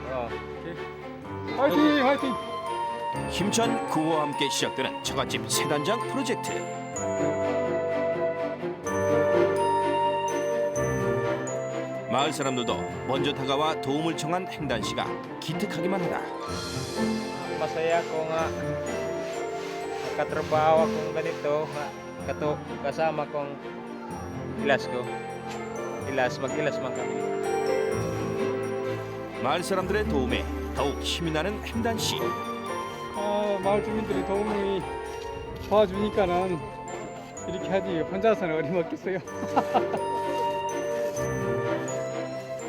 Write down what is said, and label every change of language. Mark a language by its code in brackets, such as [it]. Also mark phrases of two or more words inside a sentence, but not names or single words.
[ko] 화이팅! 힘찬 구호와 함께 시작되는 처갓집 세단장 프로젝트. 마을 사람들도 먼저 다가와 도움을 청한 행단 씨가 기특하기만 하다. [tl] Masaya ko nga nakatrabaho akong ganito kasama kong ilas ko. Mag-ilas man kami. [ko] 마을 사람들의 도움에 더욱 힘이 나는 행단 씨. 마을 주민들이 도움이 도와주니까는 이렇게 하지 혼자서는 어림없겠어요.